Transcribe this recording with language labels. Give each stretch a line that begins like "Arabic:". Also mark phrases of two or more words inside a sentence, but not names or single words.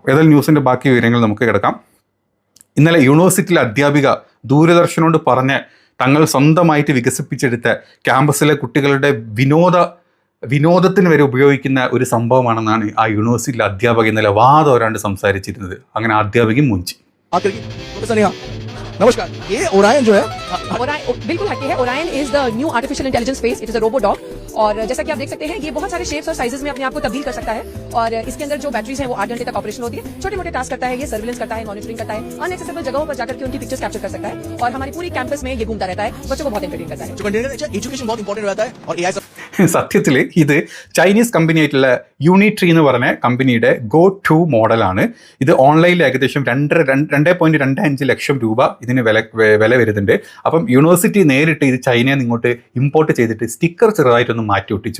Malayalam: ഏതായാലും ന്യൂസിൻ്റെ ബാക്കി വിവരങ്ങൾ നമുക്ക് കിടക്കാം. ഇന്നലെ യൂണിവേഴ്സിറ്റിയിലെ അധ്യാപിക ദൂരദർശനോട് പറഞ്ഞ് തങ്ങൾ സ്വന്തമായിട്ട് വികസിപ്പിച്ചെടുത്ത ക്യാമ്പസിലെ കുട്ടികളുടെ വിനോദത്തിന് വരെ ഉപയോഗിക്കുന്ന ഒരു സംഭവമാണെന്നാണ് ആ യൂണിവേഴ്സിറ്റിയിലെ അധ്യാപക ഇന്നലെ വാദോരാണ്ട് സംസാരിച്ചിരുന്നത്. അങ്ങനെ അധ്യാപകയും മുഞ്ചി.
Hindi: नमस्कार, ये ओरायन जो है बिल्कुल हटके है.
English: Orion is the new artificial intelligence space. It is a robo dog.
Hindi: और जैसा कि आप देख सकते हैं, ये बहुत सारे शेप्स और साइजेस में अपने आप को तब्दील कर सकता है. और इसके अंदर जो बैटरीज हैं वो 8 घंटे तक ऑपरेशन होती है. छोटे मोटे टास्क करता है, ये सर्विलेंस करता है, मॉनिटरिंग करता है, अनएक्सेसिबल जगहों पर जाकर के उनकी
English: pictures capture
Hindi: कर सकता है. और हमारी पूरी कैंपस में ये घूमता रहता है, बच्चों को बहुत एंटरटेन करता है. जो कंटेंट है, एजुकेशन बहुत इंपॉर्टेंट रहता है और AI
Malayalam: സത്യത്തിൽ ഇത്
English: Chinese company
Malayalam: ആയിട്ടുള്ള യൂണിട്രി എന്ന് പറഞ്ഞ കമ്പനിയുടെ Go 2 മോഡലാണ്. ഇത് ഓൺലൈനിൽ ഏകദേശം 2.25 ലക്ഷം രൂപ ഇതിന് വില വരുന്നുണ്ട്. അപ്പം യൂണിവേഴ്സിറ്റി നേരിട്ട് ഇത് ചൈനയിൽ നിന്ന് ഇങ്ങോട്ട് ഇമ്പോർട്ട് ചെയ്തിട്ട് സ്റ്റിക്കർ ചെറുതായിട്ടൊന്ന് മാറ്റി ഒട്ടിച്ചു.